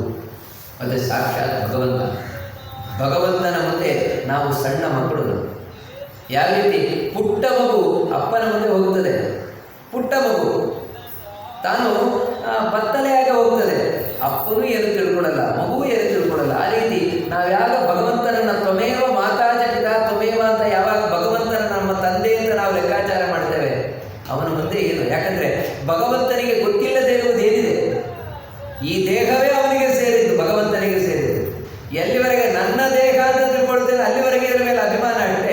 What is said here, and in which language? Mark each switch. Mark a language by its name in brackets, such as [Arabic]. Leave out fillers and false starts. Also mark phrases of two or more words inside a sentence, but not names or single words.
[Kannada] ಅದೇ ಸಾಕ್ಷಾತ್ ಭಗವಂತ. ಭಗವಂತನ ಮುಂದೆ ನಾವು ಸಣ್ಣ ಮಕ್ಕಳು. ಯಾವ ರೀತಿ ಪುಟ್ಟ ಮಗು ಅಪ್ಪನ ಮುಂದೆ ಹೋಗುತ್ತದೆ, ಪುಟ್ಟ ಮಗು ತಾನು ಬತ್ತಲೆಯಾಗ ಹೋಗ್ತದೆ, ಅಪ್ಪನೂ ಏನು ತಿಳ್ಕೊಳ್ಳಲ್ಲ, ಮಗುವು ಏನು ತಿಳ್ಕೊಳ್ಳಲ್ಲ. ಆ ರೀತಿ ನಾವ್ಯಾಗ ಭಗವಂತನನ್ನ [Sanskrit] त्वमेव माता च पिता त्वमेव [Kannada] ಅಂತ ಯಾವಾಗ ಭಗವಂತನ ನಮ್ಮ ತಂದೆ ಅಂತ ನಾವು ಲೆಕ್ಕಾಚಾರ ಮಾಡ್ತೇವೆ, ಅವನ ಮುಂದೆ ಏನು? ಯಾಕಂದ್ರೆ ಭಗವಂತನಿಗೆ ಗೊತ್ತಿಲ್ಲದೆ ಇರುವುದೇನಿದೆ? ಈ ದೇಹವೇ ಅವನಿಗೆ ಸೇರಿದ್ದು, ಭಗವಂತನಿಗೆ ಸೇರಿದ್ದು. ಎಲ್ಲಿವರೆಗೆ ನನ್ನ ದೇಹ ಅಂತ ತಿಳ್ಕೊಳ್ತೇನೆ ಅಲ್ಲಿವರೆಗೆ ಇದರ ಮೇಲೆ ಅಭಿಮಾನ ಅಷ್ಟೇ.